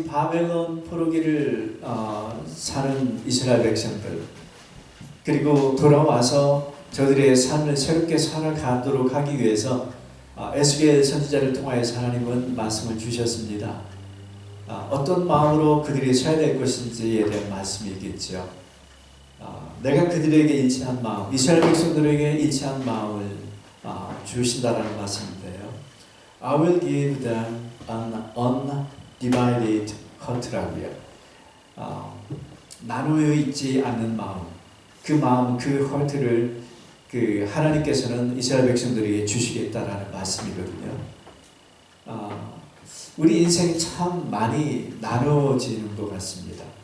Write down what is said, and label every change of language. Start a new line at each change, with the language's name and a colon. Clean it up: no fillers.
Korean: 바벨론 포로기를 사는 이스라엘 백성들, 그리고 돌아와서 저들의 삶을 새롭게 살아가도록 하기 위해서 에스겔 선지자를 통하여서 하나님은 말씀을 주셨습니다. 어떤 마음으로 그들이 서야 될 것인지에 대한 말씀이 있겠죠. 내가 그들에게 일치한 마음, 이스라엘 백성들에게 일치한 마음을 주신다라는 말씀인데요.
English: I will give them an undivided heart라고요.
Korean: 나누어 있지 않는 마음, 그 마음, 그 heart를 하나님께서는 이스라엘 백성들에게 주시겠다라는 말씀이거든요. 우리 인생이 참 많이 나누어지는 것 같습니다.